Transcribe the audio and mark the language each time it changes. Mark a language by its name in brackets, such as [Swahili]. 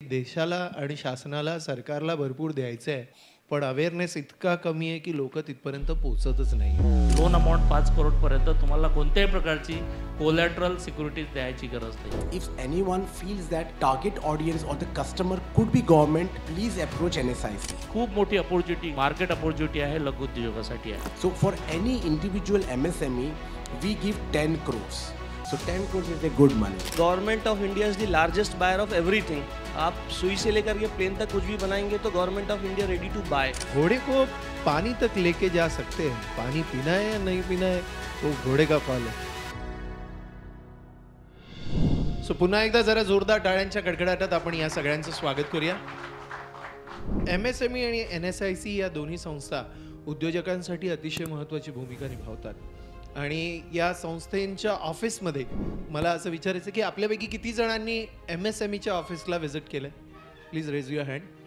[Marathi] देशाला आणि शासनाला, सरकारला भरपूर द्यायचं आहे. पण अवेअरनेस इतका कमी आहे, की लोकं तिथपर्यंत पोहोचतच नाही. लोन अमाउंट 5 करोडपर्यंत तुम्हाला कोणत्याही प्रकारची कोलॅटरल सिक्युरिटीज द्यायची गरज नाही. [English] If anyone feels that target audience or the customer could be government, please approach NSIC. [Marathi] खूप मोठी अपॉर्च्युनिटी, मार्केट अपॉर्च्युनिटी आहे लघुउद्योगासाठी आहे. [English] So for any individual MSME, we give 10 crores. So 10 crores is a good money. Government of India is the largest buyer of everything. [Hindi] आप सुई से लेकर के plane तक कुछ भी बनाएंगे तो [English] Government of India ready to buy. [Hindi] घोड़े को पानी तक लेके जा सकते हैं. पानी पीना है या नहीं पीना है, वो घोड़े का कॉल है. [Marathi] सो पुन्हा एकदा जरा जोरदार टाळ्यांच्या कडकडाटात आपण या सगळ्यांचं स्वागत करूया. MSME आणि NSIC या दोन्ही संस्था उद्योजकांसाठी अतिशय महत्त्वाची भूमिका निभावतात. आणि या संस्थेच्या ऑफिसमध्ये मला असं विचारायचं की आपल्यापैकी किती जणांनी MSMEच्या ऑफिसला व्हिजिट केलं? [English] Please raise your hand.